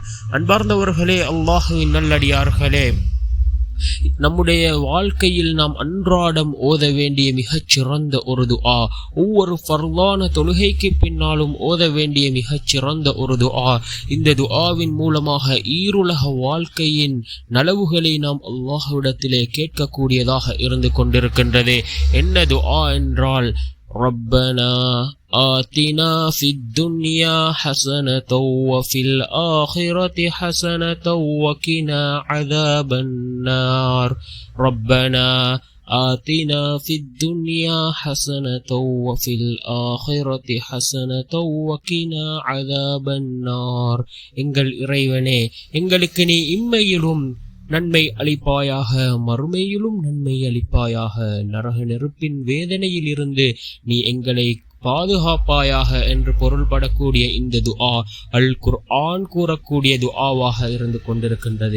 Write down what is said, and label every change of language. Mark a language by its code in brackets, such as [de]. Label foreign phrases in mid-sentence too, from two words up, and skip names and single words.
[ta] அன்பார்ந்தவர்களே, அல்லாஹ்வின் நல்லடியார்களே, நம்முடைய வாழ்க்கையில் நாம் அன்றாடம் ஓத வேண்டிய மிகச்சிறந்த ஒரு துஆ, ஒவ்வொரு ஃபர்லான தொழுகைக்கு பின்னாலும் ஓத வேண்டிய மிகச்சிறந்த ஒரு துஆ. இந்த துஆவின் மூலமாக ஈருலக வாழ்க்கையின் நலவுகளை நாம் அல்லாஹ்விடத்திலே கேட்கக்கூடியதாக இருந்து கொண்டிருக்கின்றது. என்ன துஆ என்றால், [ar] ربنا آتنا في الدنيا حسنة وفي الآخرة حسنة وقنا عذاب النار. ربنا آتنا في الدنيا حسنة وفي الآخرة حسنة وقنا عذاب النار. [ta] எங்கள் இறைவனே, எங்களுக்கு நீ இம்மையிலும் நன்மை அளிப்பாயாக, மறுமையிலும் நன்மை அளிப்பாயாக. நரக நெருப்பின் வேதனையில் இருந்து நீ எங்களை பாதுகாப்பாயாக என்று பொருள்படக்கூடிய இந்த துஆ அல் குர்ஆன் கூறக்கூடிய துஆவாக இருந்து கொண்டிருக்கின்றது.